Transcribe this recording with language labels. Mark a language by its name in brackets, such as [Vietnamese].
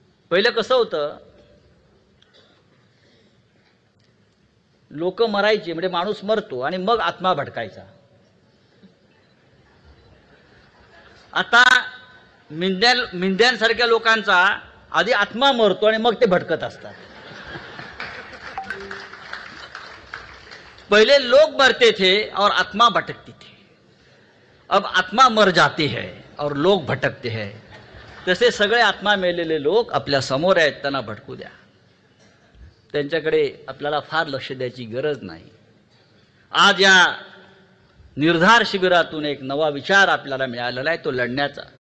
[Marathi] पहिलं कसं होतं, लोक मरायचे म्हणजे माणूस मरतो आणि मग आत्मा भटकायचा. आता मिंद्यांसारख्या लोकांचा आधी आत्मा मरतो आणि मग ते भटकत असतात. [Hindi] पहले लोग मरते थे और आत्मा भटकती थी. अब आत्मा मर जाती है और लोग भटकते हैं. [Marathi] तसे सगळे आत्मा मेलेले लोक आपल्या समोर आहेत, त्यांना भटकू द्या. त्यांच्याकडे आपल्याला फार लक्ष द्यायची गरज नाही. आज या निर्धार शिबिरातून एक नवा विचार आपल्याला मिळालेला आहे, तो लढण्याचा.